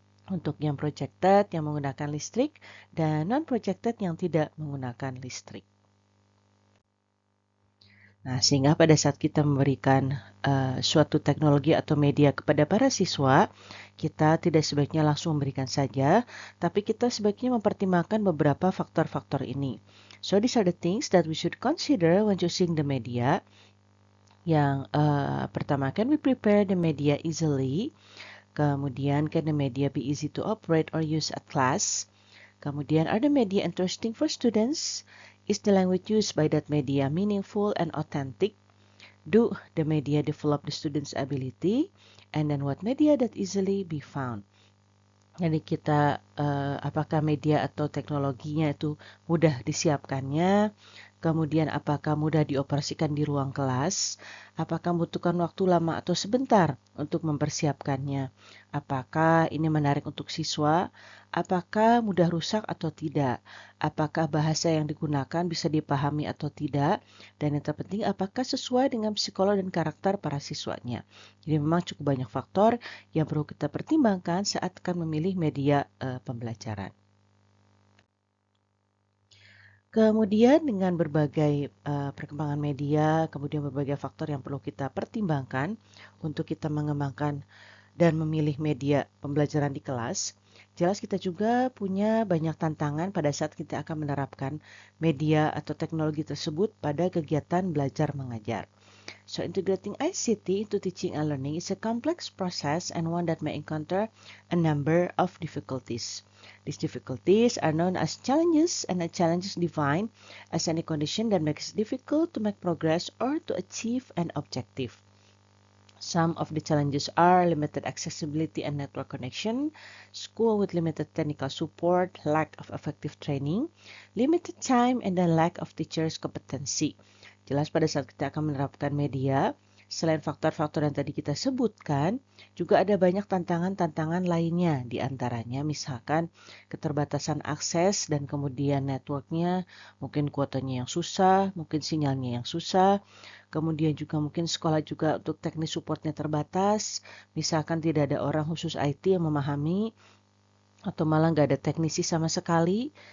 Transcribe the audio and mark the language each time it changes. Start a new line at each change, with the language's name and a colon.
Indonesian: Untuk yang projected yang menggunakan listrik dan non-projected yang tidak menggunakan listrik. Nah, sehingga pada saat kita memberikan suatu teknologi atau media kepada para siswa, kita tidak sebaiknya langsung memberikan saja, tapi kita sebaiknya mempertimbangkan beberapa faktor-faktor ini.
English: So, these are the things that we should consider when choosing the media.
Indonesian: Yang pertama,
English: can we prepare the media easily?
Indonesian: Kemudian,
English: can the media be easy to operate or use at class?
Indonesian: Kemudian,
English: are the media interesting for students? Is the language used by that media meaningful and authentic? Do the media develop the students' ability? And then what media that easily be found?
Indonesian: Jadi kita apakah media atau teknologinya itu mudah disiapkannya? Kemudian apakah mudah dioperasikan di ruang kelas? Apakah membutuhkan waktu lama atau sebentar untuk mempersiapkannya? Apakah ini menarik untuk siswa? Apakah mudah rusak atau tidak? Apakah bahasa yang digunakan bisa dipahami atau tidak? Dan yang terpenting, apakah sesuai dengan psikolog dan karakter para siswanya? Jadi memang cukup banyak faktor yang perlu kita pertimbangkan saat akan memilih media pembelajaran. Kemudian dengan berbagai perkembangan media, kemudian berbagai faktor yang perlu kita pertimbangkan untuk kita mengembangkan dan memilih media pembelajaran di kelas, jelas kita juga punya banyak tantangan pada saat kita akan menerapkan media atau teknologi tersebut pada kegiatan belajar mengajar.
English: So integrating ICT into teaching and learning is a complex process and one that may encounter a number of difficulties. These difficulties are known as challenges, and a challenge is defined as any condition that makes it difficult to make progress or to achieve an objective. Some of the challenges are limited accessibility and network connection, school with limited technical support, lack of effective training, limited time, and then lack of teachers' competency.
Indonesian: Jelas pada saat kita akan menerapkan media, selain faktor-faktor yang tadi kita sebutkan, juga ada banyak tantangan-tantangan lainnya. Di antaranya misalkan keterbatasan akses dan kemudian networknya, mungkin kuotanya yang susah, mungkin sinyalnya yang susah, kemudian juga mungkin sekolah juga untuk teknis supportnya terbatas, misalkan tidak ada orang khusus IT yang memahami, atau malah nggak ada teknisi sama sekali.